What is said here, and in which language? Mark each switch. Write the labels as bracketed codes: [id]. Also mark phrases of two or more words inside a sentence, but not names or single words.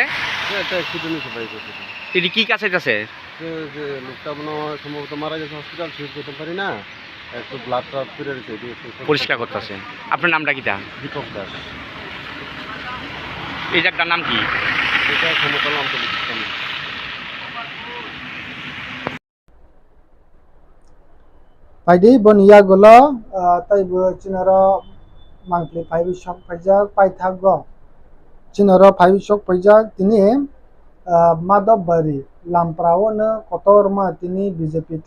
[bn] একটা অ্যাক্সিডেন্ট হয়েছে বাইক। তিনি কি কাছে যাচ্ছে? লোকটা মনে হয় সম্ভবত মারা গেছে, হসপিটাল ঠিক করতে পারি না, একটু ব্লাড ট্রাপ করে রেখে পরিষ্কার করতেছেন। আপনার নামটা কি? দীপক দাস। এই জায়গাটার নাম কি? এটা সমতলাম পুলিশ। [trp] बायदि बनिया गलो ताइबो चिनारो मांथलि 5 शक फाइजाक पाइथाग चिनारो 5 शक फाइजाक तिनि माधबबारि लामप्रावनो कतरमा तिनि बीजेपी ते